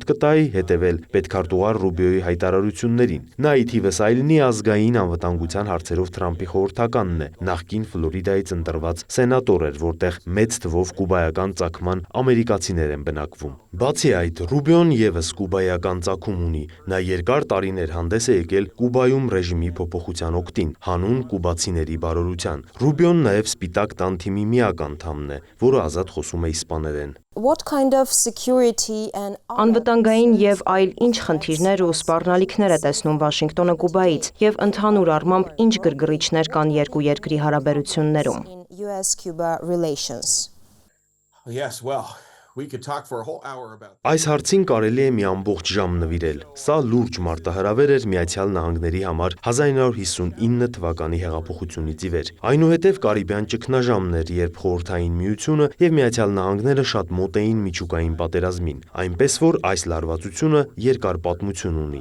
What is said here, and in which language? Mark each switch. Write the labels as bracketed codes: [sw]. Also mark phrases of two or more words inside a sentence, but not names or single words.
[hy] կտայի հետևել պետքարտուղար Ռուբիոյի հայտարարություններին։ Նա ի թիվս այլնի ազգային անվտանգության հարցերով Թրամփի խորհրդականն է, նախկին Ֆլորիդայից ընտրված սենատոր էր, որտեղ մեծ թվով կուբայական ծագման ամերիկացիներ են բնակվում։ Բացի այդ, Ռուբիոն եւս կուբայական ծագում ունի։ Նա երկար տարիներ հանդես է եկել Կուբայում ռեժիմի փոփոխության օգտին, հանուն կուբացիների բարօրության։ Ռուբիոն նաեւ Սպիտակ տան թիմի միակ անդամն է, որը ազատ խոսում է իսպաներեն։ [en] What kind of security and [hy] Անվտանգային եւ այլ ինչ խնդիրներ ու սպառնալիքներ է տեսնում Վաշինգտոնը Կուբայից եւ ընդհանուր առմամբ ինչ գրգռիչներ կան երկու երկրի հարաբերություններում։ [en] US-Cuba relations? Yes, well, we could talk for a whole hour about that. [hy] Այս հարցին կարելի է մի ամբողջ ժամ նվիրել։ Սա լուրջ մարտահրավեր էր Միացյալ Նահանգների համար 1959 թվականի հեղափոխությունից ի վեր։ Այնուհետև Կարիբյան ճգնաժամն էր, երբ Խորհրդային Միությունը եւ Միացյալ Նահանգները շատ մոտ էին միջուկային պատերազմին, այնպես որ այս լարվածությունը երկար պատմություն ունի։